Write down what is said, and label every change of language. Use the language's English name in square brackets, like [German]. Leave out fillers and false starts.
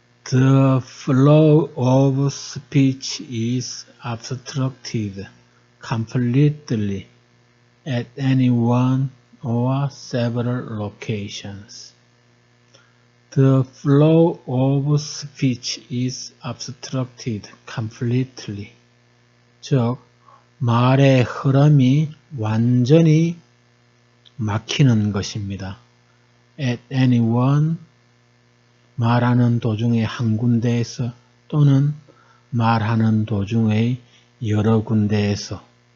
[English] The flow of speech is obstructed completely at any one or several locations. The flow of speech is obstructed completely. [Korean] 즉, 말의 흐름이 완전히 막히는 것입니다. [English] At any one, [Korean] 말하는 도중의 한 군데에서 또는 말하는 도중의 여러 군데에서